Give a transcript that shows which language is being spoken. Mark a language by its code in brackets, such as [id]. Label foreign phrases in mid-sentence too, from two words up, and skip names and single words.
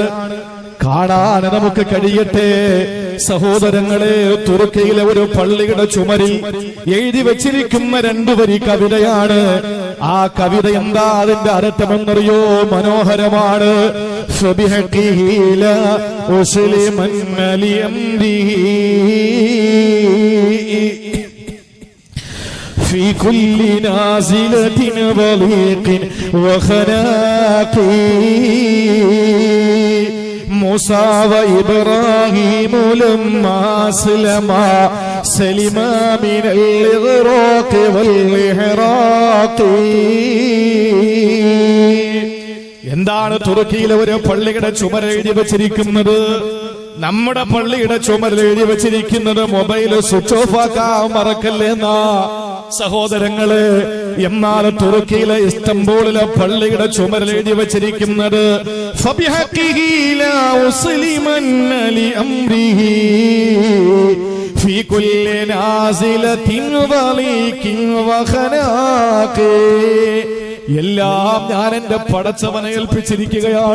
[ml] കാണാൻ നമുക്ക് കഴിയട്ടെ സഹോദരങ്ങളെ. തുർക്കിയിലെ ഒരു പള്ളിയുടെ ചുമരിൽ എഴുതി വെച്ചിരിക്കുന്ന 2 വരി കവിതയാണ്. ആ കവിത എന്താ? അതിന്റെ അർത്ഥമെന്നറിയോ? മനോഹരമാണ്. [ar] في كل نازلة ضليق وخناق موسى وإبراهيم لما أسلما سلما من الإغراق والإحراق. [ml] എന്താണ് തുർക്കിയിലെ ഒരു പള്ളിയുടെ ചുമരിൽ എഴുതി വെച്ചിരിക്കുന്നത്? നമ്മുടെ പള്ളിയുടെ ചുമരിൽ എഴുതി വെച്ചിരിക്കുന്നത് മൊബൈൽ [en] switch off [ml] ആക്കാൻ മറക്കല്ലേന്നാ സഹോദരങ്ങള്. എന്നാൽ തുർക്കിയിലെ ഇസ്തംബൂളിലെ പള്ളിയുടെ ചുമരിൽ എഴുതി വെച്ചിരിക്കുന്നത് എല്ലാം ഞാൻ എന്റെ പടച്ചവനെ ഏൽപ്പിച്ചിരിക്കുകയാണ്.